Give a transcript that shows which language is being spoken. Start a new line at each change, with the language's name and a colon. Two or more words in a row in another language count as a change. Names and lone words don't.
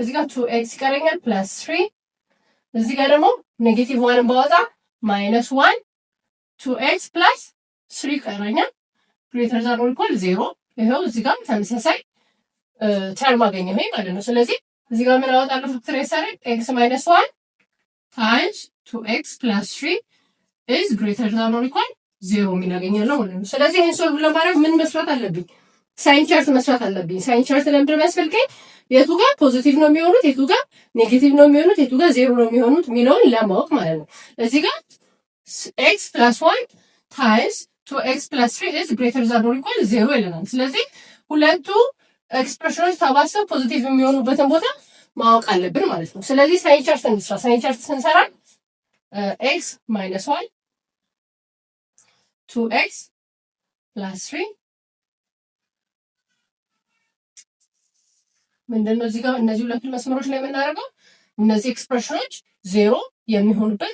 Amharic: እዚህ ጋር 2x ይቀረኛል ፕላስ 3 እዚህ ጋር ደግሞ ኔጌቲቭ 1 ባወጣ ማይነስ 1 2x ፕላስ 3 ይቀረኛል
English: greater than or equal
Amharic: 0። ይሄው እዚህ ጋር ተመሳሳይ ተርም አገኘሁ ማለት ነው። ስለዚህ እዚህ ጋር ምን አወጣለሁ? ፋክተራይዝ ሳደርግ x ማይነስ 1 ታይምስ 2x ፕላስ 3
English: is greater than or equal
Amharic: 0 ምን አገኛለሁ ማለት ነው። ስለዚህ ይሄን ሶልቭ ለማድረግ ምን መስራት አለብኝ?
English: sign chart
Amharic: መስራት አለብኝ።
English: sign chart
Amharic: ለምንድን ነው የሚያስፈልገኝ? የቱ ጋር ፖዚቲቭ ነው የሚሆኑት፣ የቱ ጋር ኔጌቲቭ ነው የሚሆኑት፣ የቱ ጋር 0 ነው የሚሆኑት የሚለውን ለማወቅ ማለት ነው። እዚህ ጋር x + 1 ታይምስ 2x + 3
English: is greater than or equal
Amharic: 0 ይለናል። ስለዚህ ሁለቱ ኤክስፕሬሽኖች ተባሰው ፖዚቲቭ የሚሆኑበትን ቦታ ማወቅ አለብን ማለት ነው። ስለዚህ
English: sign chart
Amharic: እንስራ።
English: sign chart
Amharic: ስንሰራ x - 1 2x + 3 ምንድነው እዚህ ጋር እነዚህ ሁለት መስመሮች ላይ የምናደርገው እነዚህ ኤክስፕሬሽኖች 0 የሚሆኑበት